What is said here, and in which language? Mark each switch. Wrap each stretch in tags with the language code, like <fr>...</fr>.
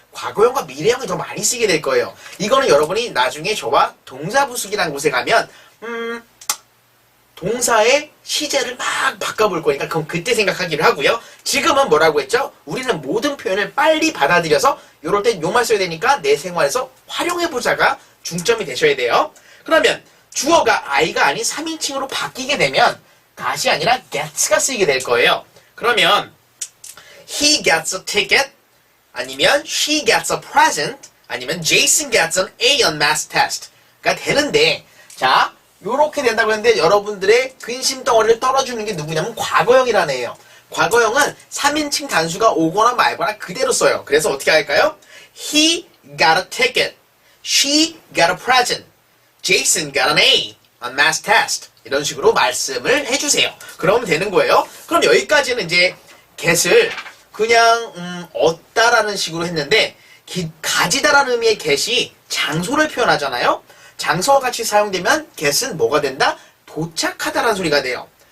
<ko>과거형과 미래형이 더 많이 쓰게 될 거예요. 이거는 여러분이 나중에 저와 동사부수기라는 곳에 가면 동사의 시제를 막 바꿔볼 거니까 그럼 그때 생각하기를 하고요. 지금은 뭐라고 했죠? 우리는 모든 표현을 빨리 받아들여서 이럴 땐 요 말 써야 되니까 내 생활에서 활용해보자가 중점이 되셔야 돼요. 그러면 주어가 I가 아닌 3인칭으로 바뀌게 되면 got이 아니라 gets가 쓰이게 될 거예요.</ko> <en>그러면 he gets a ticket 아니면 she gets a present</en> <ko>아니면</ko> <en>Jason gets an A on math test</en> <ko>가 되는데, 자, 요렇게 된다고 했는데 여러분들의 근심 덩어리를 떨어주는 게 누구냐면 과거형이라는 애예요. 과거형은 3인칭 단수가 오거나 말거나 그대로 써요. 그래서 어떻게 할까요?</ko> <en>He got a ticket. She got a present. Jason got an A on math test.</en> <ko>이런 식으로 말씀을 해주세요. 그러면 되는 거예요. 그럼 여기까지는 이제 get을 그냥 얻다라는 식으로 했는데 가지다라는 의미의 get이 장소를 표현하잖아요. 장소와 같이 사용되면 get은 뭐가 된다? 도착하다라는 소리가 돼요.</ko>